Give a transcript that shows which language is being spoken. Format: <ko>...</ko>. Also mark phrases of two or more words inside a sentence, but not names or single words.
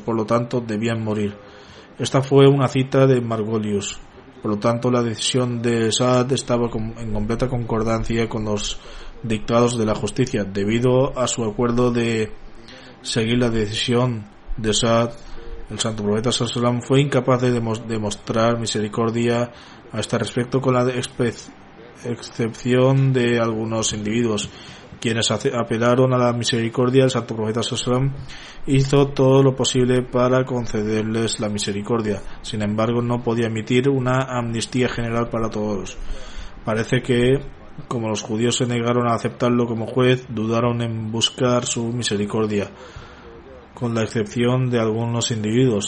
<es>Por lo tanto, debían morir. Esta fue una cita de Margolius. Por lo tanto, la decisión de Sa'd estaba en completa concordancia con los dictados de la justicia. Debido a su acuerdo de seguir la decisión de Sa'd, el Santo Profeta</es> <ar>صلى الله عليه وسلم</ar> <es>fue incapaz de demostrar misericordia a este respecto, con la excepción de algunos individuos, quienes apelaron a la misericordia. El Santo Profeta</es> <ar>صلى الله عليه وسلم</ar> <es>hizo todo lo posible para concederles la misericordia. Sin embargo, no podía emitir una amnistía general para todos. Parece que Como los judíos se negaron a aceptarlo como juez, dudaron en buscar su misericordia, con la excepción de algunos individuos.</es>